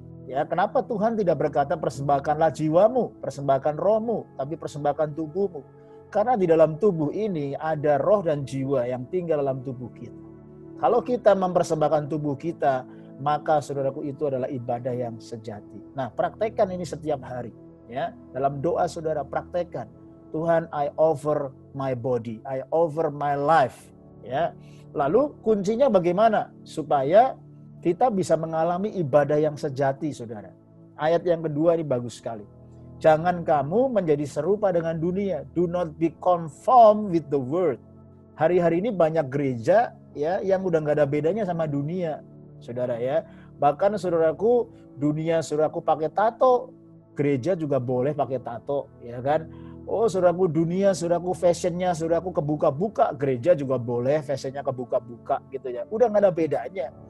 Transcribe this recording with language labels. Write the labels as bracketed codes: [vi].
[id] Ya, kenapa Tuhan tidak berkata persembahkanlah jiwamu, persembahkan rohmu, tapi persembahkan tubuhmu? Karena di dalam tubuh ini ada roh dan jiwa yang tinggal dalam tubuh kita. Kalau kita mempersembahkan tubuh kita, maka saudaraku itu adalah ibadah yang sejati. Nah, praktekkan ini setiap hari, ya. Dalam doa saudara praktekkan. [en] Tuhan, I offer my body, I offer my life, ya. [id] Lalu kuncinya bagaimana supaya kita bisa mengalami ibadah yang sejati, saudara. Ayat yang kedua ini bagus sekali. Jangan kamu menjadi serupa dengan dunia. [en] Do not be conformed with the world. [id] Hari-hari ini banyak gereja, ya, yang udah gak ada bedanya sama dunia, saudara, ya. Bahkan saudaraku, dunia saudaraku pakai tato, gereja juga boleh pakai tato, ya kan. Oh, saudaraku, dunia saudaraku fashionnya saudaraku kebuka-buka, gereja juga boleh fashionnya kebuka-buka, gitu ya. Udah gak ada bedanya.